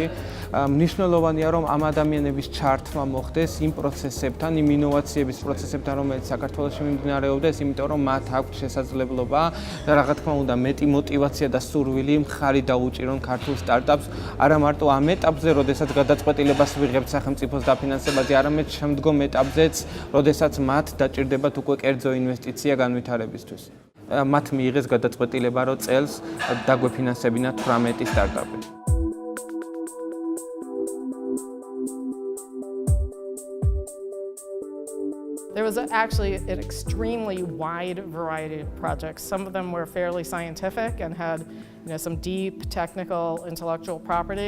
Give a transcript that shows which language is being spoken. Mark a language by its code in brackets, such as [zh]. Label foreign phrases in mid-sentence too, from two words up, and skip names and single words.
[ka] მნიშვნელოვანია, რომ ამ ადამიანების ჩართვა მოხდეს იმ პროცესებთან, იმ ინოვაციების პროცესებთან, რომელიც საქართველოში მიმდინარეობდეს, იმიტომ რომ მათ აქვთ შესაძლებლობა და რა თქმა უნდა, მეტი мотиваცია და სურვილი მხარი დაუჭირონ ქართულ სტარტაპს, არა მარტო ამ ეტაპზე, როდესაც გადაწყვეტილებას ვიღებთ სახელმწიფოს დაფინანსებაზე, არამედ შემდგომ ეტაპზეც, როდესაც მათ დაჭირდებათ უკვე კერძო ინვესტიცია განვითარებისთვის. მათ მიიღეს გადაწყვეტილება, რომ წელს დაგვეფინანსებინათ 18 სტარტაპი. [en] There was actually an extremely wide variety of projects. Some of them were fairly scientific and had some deep technical intellectual property.